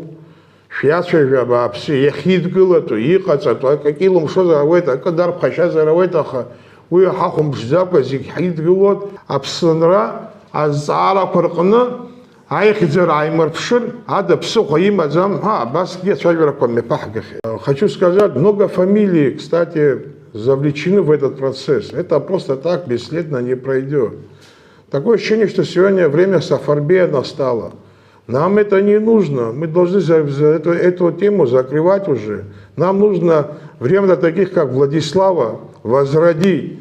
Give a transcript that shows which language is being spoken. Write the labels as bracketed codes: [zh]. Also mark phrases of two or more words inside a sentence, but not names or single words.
[ab] Шәиацәажәа абааԥсы иахьидгылатәу, иҟаҵатәу, акы илымшозар ауеит, акы дарԥхашьазар ауеит, аха уи ҳахәымԥшӡакәа зегь ҳидгылоит. Аԥсынра азҵаарақәа рҟны аихьӡара ааимырԥшыр, ада ԥсыхәа имаӡам ҳәа абасгьы ацәажәарақәа мҩаԥаҳгахьеит. [ru] Хочу сказать, много фамилий, кстати, завлечены в этот процесс. Это просто так бесследно не пройдет. Такое ощущение, что сегодня время Сафарбея настало. Нам это не нужно. Мы должны эту тему закрывать уже. Нам нужно время таких, как Владислава, возродить.